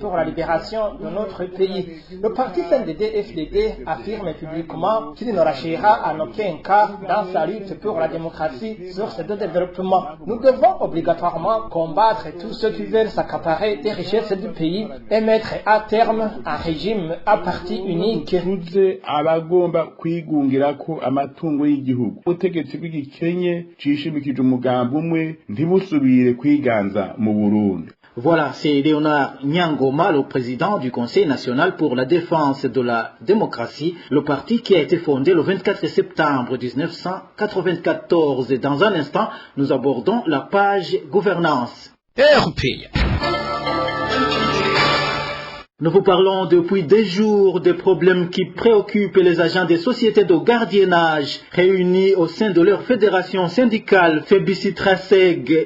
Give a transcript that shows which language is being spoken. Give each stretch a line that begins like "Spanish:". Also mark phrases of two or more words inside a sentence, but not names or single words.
French: libération de notre pays. Le parti CNDD-FDD affirme publiquement qu'il ne lâchera en aucun cas dans sa lutte pour la démocratie sur ces deux développements. Nous devons obligatoirement combattre tous ceux qui veulent s'accaparer des richesses du pays et mettre à terme un régime à parti unique.
Rundi: Abagomba kwigungirako amatungo y'igihugu. Ubutegetsi bw'igikenye cishimikije umugambi umwe ntibusubire kwiganza mu Burundi.
French: Voilà, c'est Léonard Nyangoma, le président du Conseil national pour la défense de la démocratie, le parti qui a été fondé le 24 septembre 1994. Et dans un instant, nous abordons la page gouvernance. Nous vous parlons depuis des jours des problèmes qui préoccupent les agents des sociétés de gardiennage réunis au sein de leur fédération syndicale Febicitraseg.